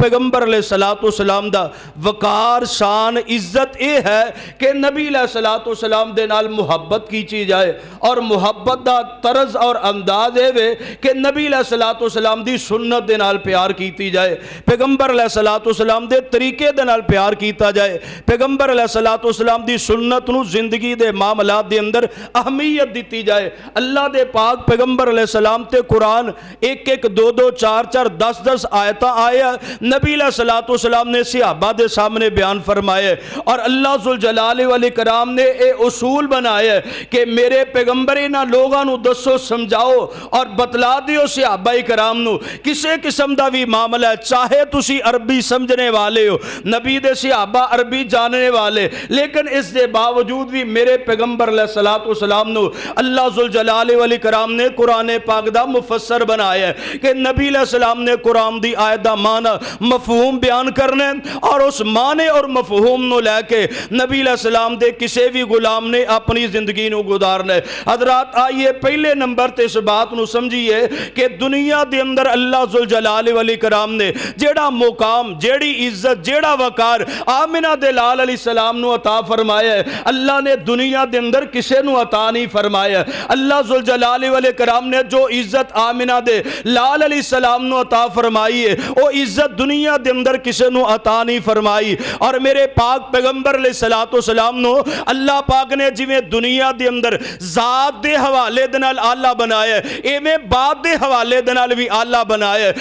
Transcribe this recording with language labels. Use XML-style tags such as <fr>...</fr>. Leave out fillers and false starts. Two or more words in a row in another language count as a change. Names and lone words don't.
<pa>پیغمبر علیہ الصلوۃ والسلام دا وقار، شان، عزت اے ہے کہ نبی علیہ الصلوۃ والسلام دے نال محبت کیتی جائے، اور محبت دا طرز اور انداز اے وے کہ نبی علیہ الصلوۃ والسلام دی سنت دے نال پیار کیتی جائے، پیغمبر علیہ الصلوۃ والسلام دے طریقے دے نال پیار کیتا جائے، پیغمبر علیہ الصلوۃ والسلام دی سنت نو زندگی دے معاملات دے اندر اہمیت دیتی جائے۔ اللہ دے پاک پیغمبر علیہ السلام تے قرآن ایک ایک دو دو چار چار 10 آیتاں آیا نبی علیہ الصلوۃ والسلام نے صحابہ دے سامنے بیان فرمائے، اور اللہ ذوالجلال والاکرام نے اے اصول بنائے کہ میرے پیغمبر انہاں لوگاں نو دسو، سمجھاؤ اور بتلا دیو صحابہ کرام نو کسے قسم دا بھی معاملہ ہے، چاہے تسی عربی سمجھنے والے ہو، نبی دے صحابہ عربی جاننے والے، لیکن اس دے باوجود بھی میرے پیغمبر علیہ الصلوۃ والسلام نو اللہ ذوالجلال والاکرام نے قرآن پاک دا مفسر بنایا ہے کہ نبی علیہ السلام نے قرآن دی آیت دا معنی مفہوم بیان کرنے، اور اس معنی اور مفہوم نو لے کے نبی علیہ السلام دے کسے بھی غلام نے اپنی زندگی نو گزارنا ہے۔ حضرات آئیے پہلے نمبر تے اس بات نو سمجھیے کہ دنیا دے اندر اللہ ذوالجلال والاکرام نے جیڑا مقام، جیڑی عزت، جیڑا وقار آمنہ دے لال علیہ السلام نو عطا فرمایا ہے، اللہ نے دنیا دے اندر کسے نو عطا نہیں فرمایا۔ اللہ ذوالجلال والاکرام نے جو عزت آمنہ دے لال علیہ السلام نو عطا فرمائی ہے، وہ عزت دنیا دے اندر کسے نو عطا نہیں فرمائی۔ اور میرے پاک پیغمبر علیہ الصلوۃ والسلام نو اللہ پاک نے جویں دنیا دے اندر ذات دے حوالے دے نال آلہ بنایا ہے، ایویں بات دے حوالے دے نال بھی آلہ بنایا ہے۔</pa>